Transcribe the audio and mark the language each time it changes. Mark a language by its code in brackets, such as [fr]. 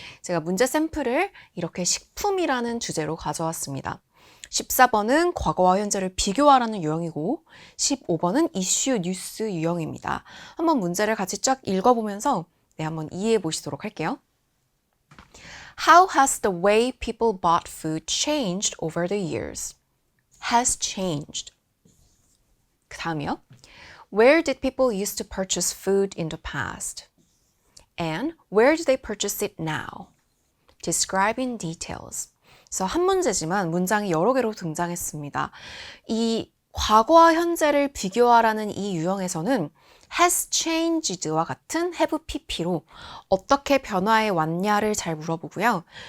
[ko] 제가 문제 샘플을 이렇게 식품이라는 주제로 가져왔습니다. 14번은 과거와 현재를 비교하라는 유형이고 15번은 이슈 뉴스 유형입니다. 한번 문제를 같이 쫙 읽어보면서 한번 이해해 보시도록 할게요. [en] How has the way people bought food changed over the years? Has changed. [ko] 그 다음이요. [en] Where did people used to purchase food in the past? And where do they purchase it now? Describe in details. [ko] 그래서 한 문제지만 문장이 여러 개로 등장했습니다. 이 과거와 현재를 비교하라는 이 유형에서는 has changed와 같은 have pp로 어떻게 변화해 왔냐를 잘 물어보고요.